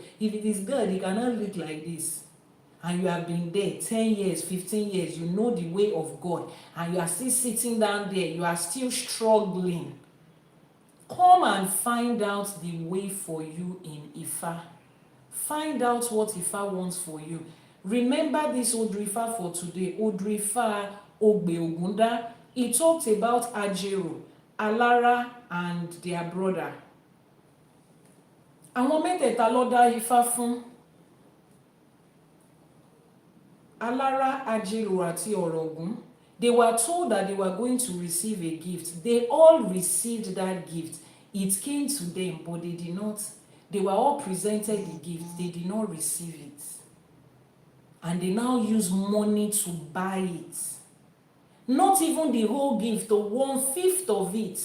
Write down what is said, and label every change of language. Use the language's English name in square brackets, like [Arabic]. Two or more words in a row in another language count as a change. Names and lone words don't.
[English] If it is God, it cannot look like this. And you have been there 10 years, 15 years, you know the way of God, and you are still sitting down there, you are still struggling. Come and find out the way for you in Ifa. Find out what Ifa wants for you. Remember this Odù Ifá for today. Odù Ifá Ogbe Ogunda. He talked about Àbọrú, Alára, and their brother. [Yoruba] Àwọn mẹ́tẹ̀ẹ̀ta ló dá Ifá fún. Alára, Àbọrú, àti Ògún. [English] They were told that they were going to receive a gift. They all received that gift. It came to them, but they did not. They were all presented the gift. They did not receive it. And they now use money to buy it. Not even the whole gift, or 1/5 of it.